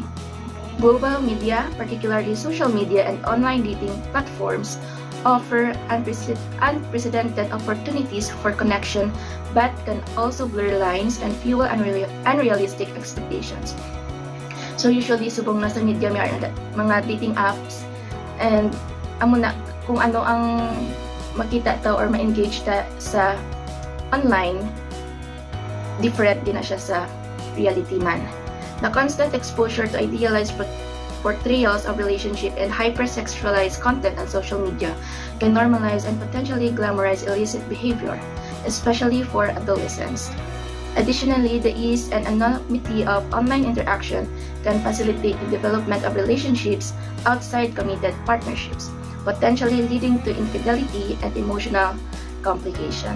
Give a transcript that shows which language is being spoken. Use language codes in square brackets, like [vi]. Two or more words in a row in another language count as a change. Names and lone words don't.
[en] Global media, particularly social media and online dating platforms, offer unprecedented opportunities for connection, but can also blur lines and fuel unrealistic expectations. [hil] So usually subong nasa media may mga [en] dating apps, [hil] and amo na kung ano ang makita ta or ma-engage ta sa online, different din na siya sa reality man. [en] The constant exposure to idealized portrayals of relationship and hypersexualized content on social media can normalize and potentially glamorize illicit behavior, especially for adolescents. Additionally, the ease and anonymity of online interaction can facilitate the development of relationships outside committed partnerships, potentially leading to infidelity and emotional complications.